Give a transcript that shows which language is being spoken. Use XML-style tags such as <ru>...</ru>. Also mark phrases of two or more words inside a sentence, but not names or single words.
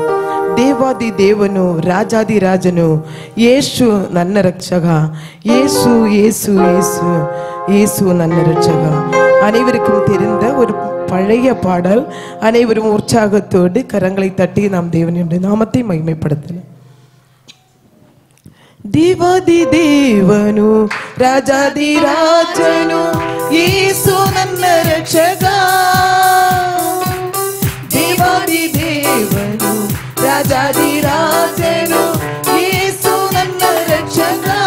<kn>ದೇವಾದಿ ದೇವನು ರಾಜಾದಿ ರಾಜನು ಯೇಸು ನನ್ನ ರಕ್ಷಕ, ಯೇசு ಯೇசு ಯೇசு ಯೇசு ನನ್ನ ரட்சக.</kn> <ta>அனைவருக்கும் தெரிந்த ஒரு பழைய பாடல். அனைவரும் உற்சாகத்தோடு கரங்களை தட்டி நாம் தேவனுடைய நாமத்தை மகிமைப்படுத்தலாம்.</ta> <kn>ದೇವಾದಿ ದೇವನು ರಾಜಾದಿ ರಾಜನು ಯೇಸು ನನ್ನ ರಕ್ಷಕ. ದೇವಾದಿ ದೇವನು ರಾಜಾದಿ ರಾಜನು ಯೇಸು ನನ್ನ ರಕ್ಷಕ.</kn>